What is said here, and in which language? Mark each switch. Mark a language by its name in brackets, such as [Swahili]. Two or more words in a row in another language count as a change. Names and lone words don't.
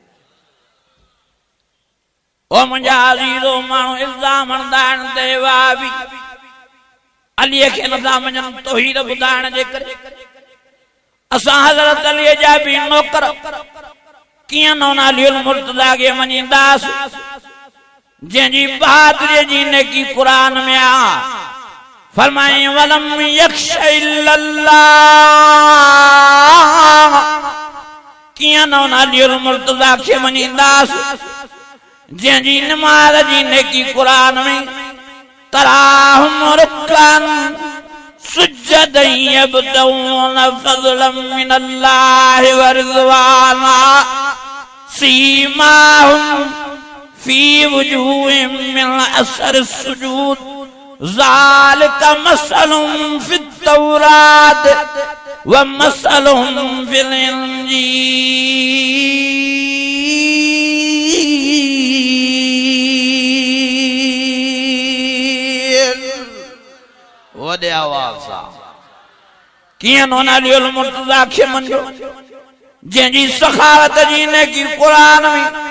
[Sindhi] ओ मुंहिंजा अज़ीज़ो माण्हू इल्ज़ाम हणंदा आहिनि त वाबी अलीअ खे नथा मञनि तौहीद ॿुधाइण जे करे असां हज़रत अलीअ जा बि नौकर कीअं नौनालियुल मुर्तज़ा खे मञींदासीं जंहिंजी बहादुरीअ जी नेकी क़ुरान में आहे फरमाई [Arabic] ولم يخش إلا الله [Sindhi] किया नौनालियुल मुर्तज़ा खे मञींदासीं जंहिंजी नमाज़ जी नेकी क़ुरान में [Arabic] تراهم ركعا سجدا يبتغون فضلا من الله ورضوانا سيماهم في وجوههم من أثر السجود ذلك مثلهم في التوراة ومثلهم في الإنجيل [Sindhi] वॾे आवाज़ सां कीअं नौनालियुल मुर्तज़ा खे मञो जंहिंजी सखावत जी नेकी क़ुरान में